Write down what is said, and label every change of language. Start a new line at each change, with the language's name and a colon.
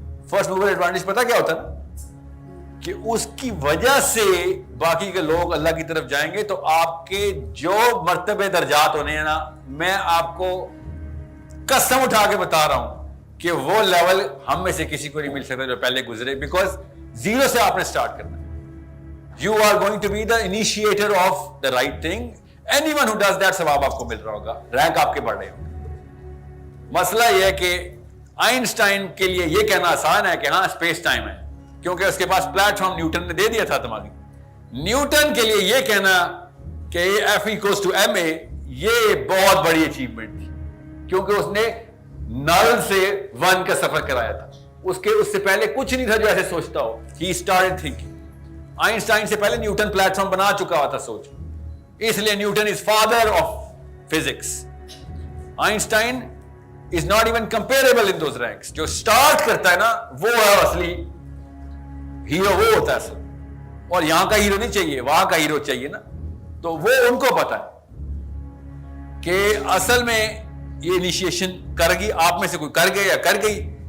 English: first mover advantage
Urdu: پتا کیا ہوتا ہے نا, کہ اس کی وجہ سے باقی کے لوگ اللہ کی طرف جائیں گے. تو آپ کے جو مرتبے درجات ہونے ہیں نا, میں آپ کو قسم اٹھا کے بتا رہا ہوں کہ وہ لیول ہم میں سے کسی کو نہیں مل سکتا جو پہلے گزرے. بیکاز زیرو سے آپ نے سٹارٹ کرنا ہے.
English: You are going to be the initiator of the right thing. Anyone who does that
Urdu: ثواب آپ کو مل رہا ہوگا, رینک آپ کے بڑھ رہے ہوں گے. مسئلہ یہ ہے کہ آئنسٹائن کے لیے یہ کہنا آسان ہے کہ ہاں اسپیس ٹائم ہے, کیونکہ اس کے پاس پلیٹ فارم نیوٹن نے دے دیا تھا دماغی. نیوٹن کے لیے یہ کہنا کہ F=ma یہ بہت بڑی اچیومنٹ تھی, کیونکہ اس نے نل سے 1 کا سفر کرایا تھا. اس سے پہلے کچھ نہیں تھا جو ایسے سوچتا ہو.
English: He started thinking.
Urdu: آئنسٹائن سے پہلے نیوٹن پلیٹ فارم بنا چکا ہوا تھا سوچ, اس لیے
English: Newton is father of physics. Einstein is not even comparable in those ranks.
Urdu: جو سٹارٹ کرتا ہے نا وہ ہے اصلی ہیرو, وہ ہوتا ہے اصل. اور یہاں کا ہیرو نہیں چاہیے, وہاں کا ہیرو چاہیے نا. تو وہ ان کو پتا ہے کہ اصل میں یہ انیشیشن کر گئی, آپ میں سے کوئی کر گیا یا کر گئی.